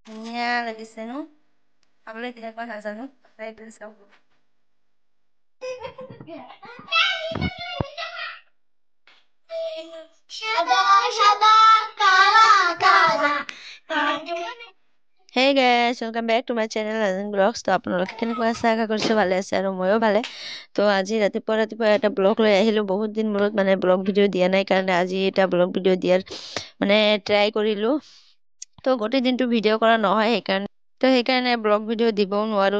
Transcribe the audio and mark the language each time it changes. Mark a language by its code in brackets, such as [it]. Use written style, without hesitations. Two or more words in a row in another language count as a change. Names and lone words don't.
[as] ধুনীয়া লাগিছে ন? খাবলৈ কেনেকুৱা নাজানো, ট্ৰাই কৰি চাওঁ। [hi] सादा सादा काला काला [en] Hey guys, welcome back to my channel Azin Vlogs. [as] তো আপোনালোকে কেনেকুৱা আছে? আশা কৰিছোঁ ভালে আছে আৰু ময়ো ভালে। তো আজি ৰাতিপুৱা এটা ব্লগ লৈ আহিলোঁ। বহুত দিন মূৰত মানে ব্লগ ভিডিঅ' দিয়া নাই কাৰণে আজি এটা ব্লগ ভিডিঅ' দিয়াৰ মানে ট্ৰাই কৰিলোঁ। তো গোটেই দিনটো ভিডিঅ' কৰা নহয় সেইকাৰণে ব্লগ ভিডিঅ' দিবও নোৱাৰোঁ।